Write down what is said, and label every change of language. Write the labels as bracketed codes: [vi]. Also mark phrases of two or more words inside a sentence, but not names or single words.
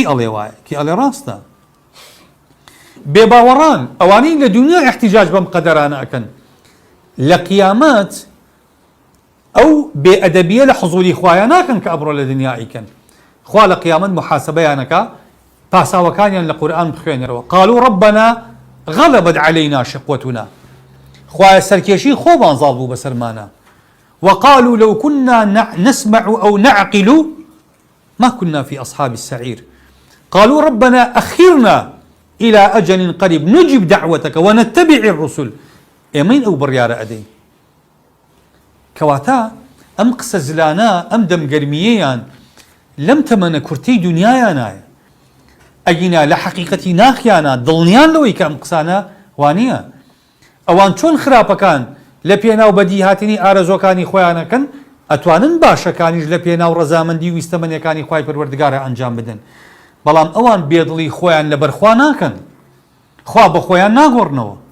[ckb] ئەڵێ وایە کێ ئەڵێ ڕاستە بێباوەڕان ئەوانەی لە دنیا احتیجاج بەم قەدەرانە ئەکەن لە قیامەت ئەو بێئەدەبیە لە حزوری خوایە ناکەن کە ئەبڕۆ لە دنیا ئیکەن خوا لە قیامەت محاسبەیانەکە پاساوەکانیان لە قورئان بخوێنەرەوە [ar] قالوا ربنا غلبت علينا شقوتنا [ckb] خوایە سەرکێشی خۆمان زاڵ بوو بەسەرمانە [ar] وقالوا لو كنا نسمع أو نعقل ما كنا في أصحاب السعير قالوا ربنا أخرنا إلى أجل قريب نجب دعوتك ونتبع الرسل [ckb] ئێمەین ئەو بڕیارە ئەدەین کەواتە ئەم قسە زلانە ئەم دەمگەرمیەیان لەم تەمەنە کورتەی دنیایانایە ئەگینا لە حەقیقەتی ناخیانە دڵنیان لەوەی کە ئەم قسانە وانییە ئەوان چۆن خراپەکان لە پێناو بەدی هاتنی ئارەزۆکانی خۆیانەکەن ئەتوانن باشەکانیش لە پێناو ڕەزامەندی و ویستەمەنیەکانی خوای پەروەردگارە ئەنجام بدەن بەڵام ئەوان بێدڵی خۆیان لەبەر خوا ناکەن خوا بە خۆیان ناگۆڕنەوە